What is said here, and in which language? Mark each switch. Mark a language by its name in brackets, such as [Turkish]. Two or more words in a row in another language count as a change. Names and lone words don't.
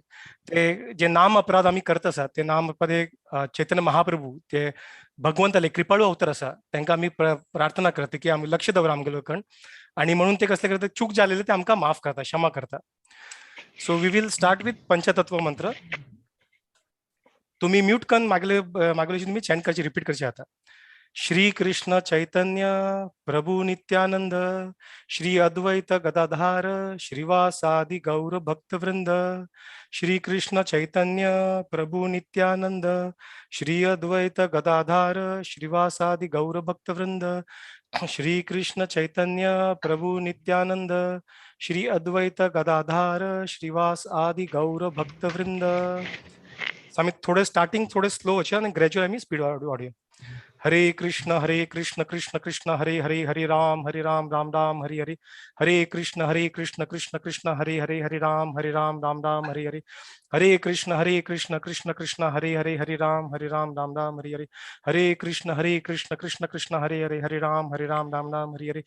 [Konkani] ते जे नाम अपराध आम्ही करत आसा ते नाम अपराध चैतन्य महाप्रभू ते भगवंताले कृपाळू अवतार आसा तांकां आम्ही प्रार्थना करता की आम्ही लक्ष दवरा आमगे लोकांक आणि म्हणून ते कसले करता चूक जालेले ते आमकां माफ करता क्षमा करता. [English] So we will start with Panchatattva mantra. [Konkani] तुम्ही म्यूट करून मागले तुम्ही चॅन्ट करचे रिपीट करचे आता. [Sanskrit] श्री कृष्ण चैतन्य प्रभु नित्यानंद श्री अद्वैत गदाधार श्रीवासादि गौर भक्तवृंद. श्री कृष्ण चैतन्य प्रभु नित्यानंद श्री अद्वैत गदाधार श्रीवासादि गौर भक्तवृंद. श्री कृष्ण चैतन्य प्रभु नित्यानंद श्री अद्वैत गदाधार श्रीवास आदि गौर भक्तवृंद. [Konkani] आम्ही थोडे स्टार्टिंग थोडे स्लो असे आणि ग्रॅज्युअल आम्ही स्पीड वाढूया. [Sanskrit] हरे कृष्ण कृष्ण कृष्ण हरे हरे हरे राम राम राम हरे हरे. हरे कृष्ण कृष्ण कृष्ण हरे हरे हरे राम राम राम हरे हरे. हरे कृष्ण कृष्ण कृष्ण हरे हरे हरे राम राम राम हरे हरे. हरे कृष्ण कृष्ण कृष्ण हरे हरे हरे राम राम राम हरे हरे.